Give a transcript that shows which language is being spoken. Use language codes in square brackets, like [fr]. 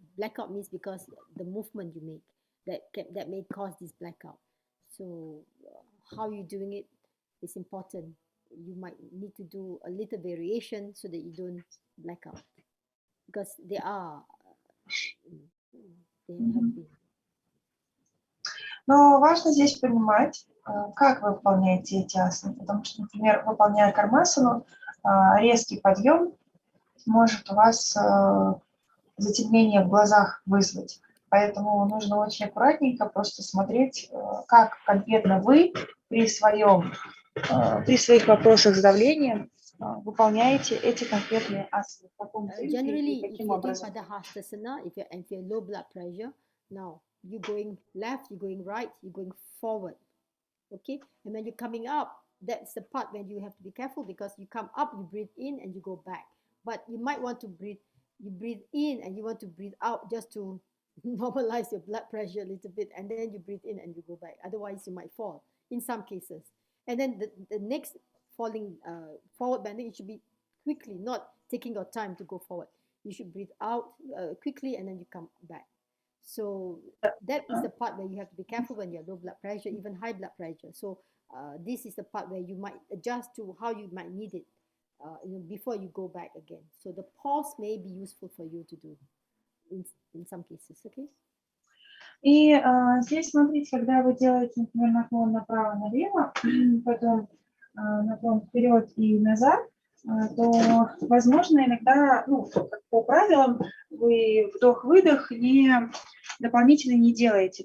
[en] Blackout means because the movement you make that may cause this blackout. So how you're doing it is important. You might need to do a little variation so that you don't black out, because they have been. [ru] Но важно здесь понимать, как вы выполняете эти асаны, потому что, например, выполняя кармасану, резкий подъем может у вас затемнение в глазах вызвать. Поэтому нужно очень аккуратненько просто смотреть, как конкретно вы при своих вопросах с давлением выполняете эти конкретные асаны. [en] Generally, if you're doing Padahastasana, if you're low blood pressure, now you're going left, you're going right, you're going forward. Okay? And when you're coming up, that's the part when you have to be careful, because you come up, you breathe in and you go back. But you might want to breathe in and you want to breathe out just to normalize your blood pressure a little bit, and then you breathe in and you go back. Otherwise, you might fall in some cases. And then the next falling forward bending, it should be quickly, not taking your time to go forward. You should breathe out quickly and then you come back. So that is the part where you have to be careful when you have low blood pressure, even high blood pressure. So this is the part where you might adjust to how you might need it before you go back again. So the pause may be useful for you to do in some cases, okay? [ru] И здесь, смотрите, когда вы делаете, например, наклон направо-налево, потом наклон вперед и назад, то, возможно, иногда, по правилам, вы вдох-выдох дополнительно не делаете.